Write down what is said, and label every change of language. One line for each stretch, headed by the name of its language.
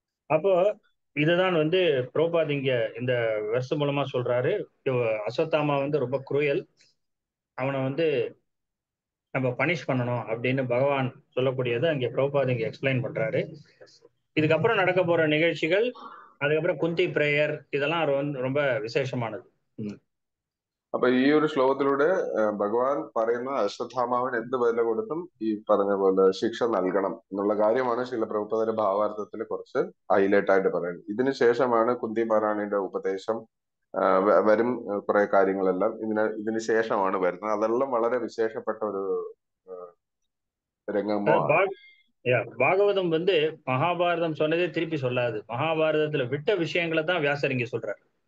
Tamil: அப்போ இதுதான் வந்து பிரபுபாத் இங்க இந்த வெர்ஸ் மூலமா சொல்றாரு, அஸ்வத்தாமா வந்து ரொம்ப குரூயல், அவனை வந்து நம்ம பனிஷ் பண்ணணும் அப்படின்னு பகவான் சொல்லக்கூடியதை அங்கே பிரபுபாத் இங்க எக்ஸ்பிளைன் பண்றாரு. இதுக்கப்புறம் நடக்க போற நிகழ்ச்சிகள், அதுக்கப்புறம் குந்தி பிரேயர், இதெல்லாம் ரொம்ப விசேஷமானது.
Malayalam: അപ്പൊ ഈ ഒരു ശ്ലോകത്തിലൂടെ ഭഗവാൻ പറയുന്ന അശ്വത്ഥാമാവിന് എന്ത് വില കൊടുത്തും ഈ പറഞ്ഞ പോലെ ശിക്ഷ നൽകണം എന്നുള്ള കാര്യമാണ് ശ്രീല പ്രഭുപാദന്റെ ഭാവാർത്ഥത്തിൽ കുറച്ച് ഹൈലൈറ്റ് ആയിട്ട് പറയുന്നത്. ഇതിനുശേഷമാണ് കുന്തി മഹാറാണിയുടെ ഉപദേശം വരും, കുറെ കാര്യങ്ങളെല്ലാം ഇതിന് ശേഷമാണ് വരുന്നത്. അതെല്ലാം വളരെ വിശേഷപ്പെട്ട ഒരു രംഗമാണ്.
Tamil: பாகவதம் வந்து மகாபாரதம் சொன்னதே திருப்பி சொல்லாது. மகாபாரதத்துல விட்ட விஷயங்களை தான் வியாசர் இங்க சொல்றாரு.